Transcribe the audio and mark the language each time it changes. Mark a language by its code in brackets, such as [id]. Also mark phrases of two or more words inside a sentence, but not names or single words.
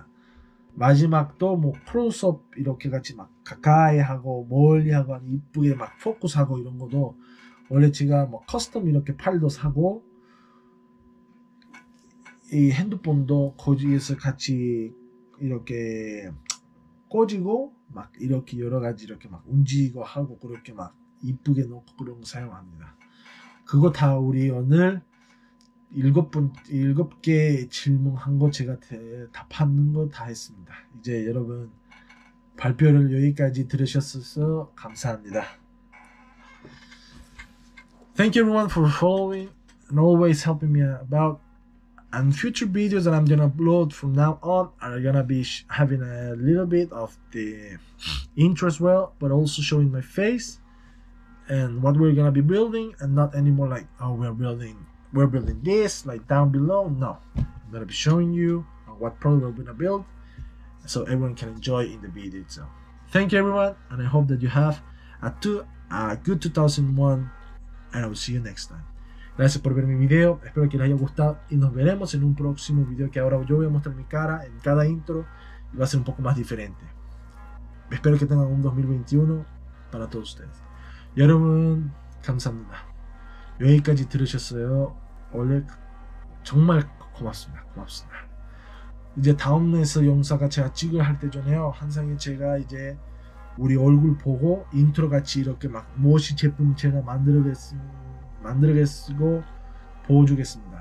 [ko] 마지막도 뭐 클로즈업 이렇게 같이 막 가까이 하고 멀리 하고 이쁘게 막 포커스하고 이런 것도 원래 제가 뭐 커스텀 이렇게 팔도 사고 이 핸드폰도 거기에서 같이 이렇게 꽂이고 막 이렇게 여러 가지 이렇게 막 움직이고 하고 그렇게 막 이쁘게 놓고 그런 거 사용합니다. 그거 다 우리 오늘 7개 질문한 거 제가 답하는 거 다 했습니다. 이제 여러분 발표를 여기까지 들으셨어서 감사합니다. [en] Thank you everyone for following and always helping me about. And future videos that I'm gonna upload from now on are gonna be having a little bit of the intro as well, but also showing my face and what we're gonna be building, and not anymore like, oh, we're building this like down below. No, I'm gonna be showing you what product we're gonna build so everyone can enjoy in the video itself. Thank you everyone, and I hope that you have a good 2001, and I will see you next time. [es] Gracias por ver mi video, espero que les haya gustado y nos veremos en un próximo video, que ahora yo voy a mostrar mi cara en cada intro y va a ser un poco más diferente. Espero que tengan un 2021 para todos ustedes. [ko] 여러분 감사합니다. 여기까지 들으셨어요. 원래 정말 고맙습니다. 이제 다음에서 영상가 제가 찍을 할 때 전에요. 항상 제가 이제 우리 얼굴 보고 인트로 같이 이렇게 막 무엇이 제품 제가 만들겠고 보여주겠습니다.